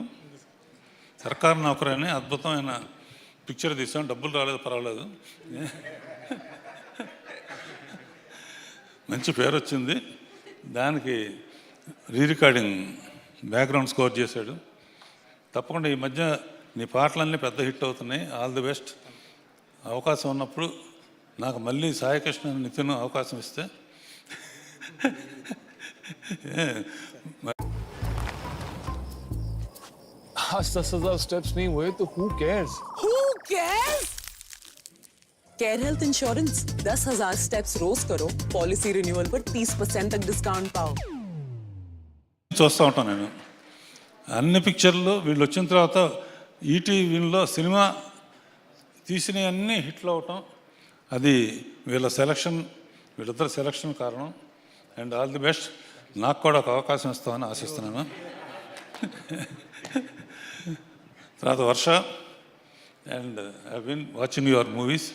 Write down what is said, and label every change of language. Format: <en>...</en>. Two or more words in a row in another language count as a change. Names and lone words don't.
<te>సర్కార్ నౌకర్ అని అద్భుతమైన పిక్చర్ తీసాం, డబ్బులు రాలేదు పర్వాలేదు, మంచి పేరు వచ్చింది. దానికి</te> <en>recording background score</en> <te>చేశాడు. తప్పకుండా ఈ మధ్య నీ పాటలన్నీ పెద్ద హిట్ అవుతున్నాయి,</te> <en>all the best.</en> <te>అవకాశం ఉన్నప్పుడు నాకు మళ్ళీ సాయికృష్ణ నితిన్ అవకాశం ఇస్తే</te> <hi>आज 10,000 स्टेप्स नहीं हुए तो</hi> <en>who cares? Who cares?</en> <hi>केयर हेल्थ इंश्योरेंस 10,000 स्टेप्स रोज करो,</hi> <en>policy renewal</en> <hi>पर 30% तक डिस्काउंट पाओ.</hi> <te>చూస్తూ ఉంటాను నేను. అన్ని పిక్చర్లు వీళ్ళు వచ్చిన తర్వాత ఈటీవీలో సినిమా తీసినవన్నీ హిట్లు అవటం, అది వీళ్ళిద్దరు సెలక్షన్ కారణం.</te> <en>And all the best.</en> <te>నాకు కూడా ఒక అవకాశం ఇస్తామని ఆశిస్తున్నాను. తర్వాత వర్ష,</te> <en>and I been watching your movies.</en>